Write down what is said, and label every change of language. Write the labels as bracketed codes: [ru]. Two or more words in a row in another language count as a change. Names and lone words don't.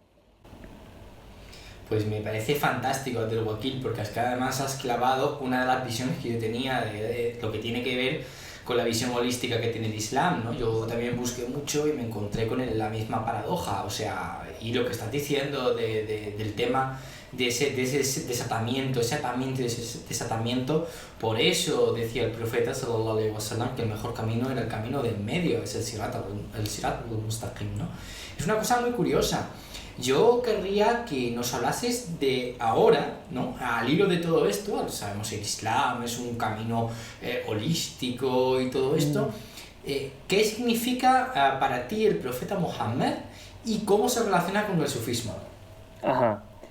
[es] Pues me parece fantástico, Abdelwakil, porque es que además has clavado una de las visiones que yo tenía de lo que tiene que ver con la visión holística que tiene el Islam, ¿no? Yo también busqué mucho y me encontré con la misma paradoja, o sea, y lo que estás diciendo del tema de ese desatamiento, por eso decía el profeta [ar] صلى الله عليه وسلم [es] que el mejor camino era el camino del medio, es el [ar] الصراط المستقيم, [es] ¿no? Es una cosa muy curiosa. Yo querría que nos hablases de ahora, ¿no? Al hilo de todo esto, sabemos que el Islam es un camino holístico y todo esto. ¿Qué significa para ti el profeta Mohammed y cómo se relaciona con el sufismo?